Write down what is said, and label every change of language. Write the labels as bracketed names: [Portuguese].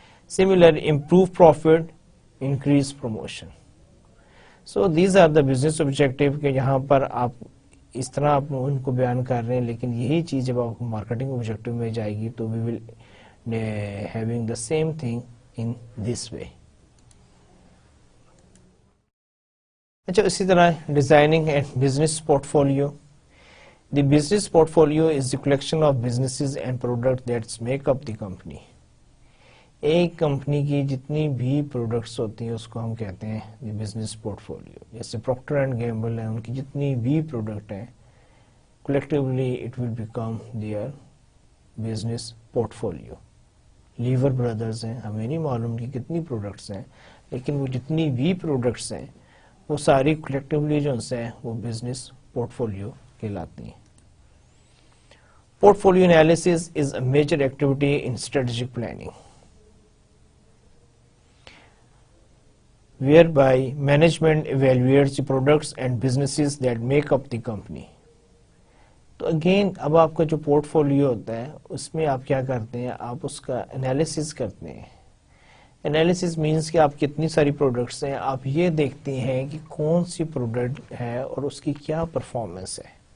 [English] Similar improve profit, increase promotion. So these are the business objective [Urdu] کہ یہاں پر آپ اس طرح آپ ان کو بیان کر رہے ہیں, لیکن یہی چیز جب آپ کو مارکیٹنگ آبجیکٹیو میں جائے گی تو [English] We will having the same thing in this way. [Urdu] اچھا اسی طرح [English] Designing and business portfolio. The business portfolio is the collection of businesses and products that make up the company. [Urdu] ایک کمپنی کی جتنی بھی پروڈکٹس ہوتی ہیں اس کو ہم کہتے ہیں دی بزنس پورٹفولیو. جیسے پروکٹر اینڈ گیمبل ہیں, ان کی جتنی بھی پروڈکٹ ہیں [English] collectively it will become their business portfolio. [Urdu] Liver brothers ہیں, ہمیں نہیں معلوم کہ کتنی پروڈکٹس ہیں, لیکن وہ جتنی بھی پروڈکٹس ہیں وہ ساری کلیکٹیولی جو ہیں وہ بزنس پورٹفولیو کہلاتی ہیں. [English] Portfolio analysis is a major activity in strategic planning, whereby management evaluates the products and businesses that make up the company. [Urdu] تو اگین اب آپ کا جو پورٹ فولیو ہوتا ہے اس میں آپ کیا کرتے ہیں, آپ اس کا انالیسس کرتے ہیں. انالیسس مینس کہ آپ کتنی ساری پروڈکٹس ہیں, آپ یہ دیکھتے ہیں کہ کون سی پروڈکٹ ہے اور اس کی کیا پرفارمنس ہے,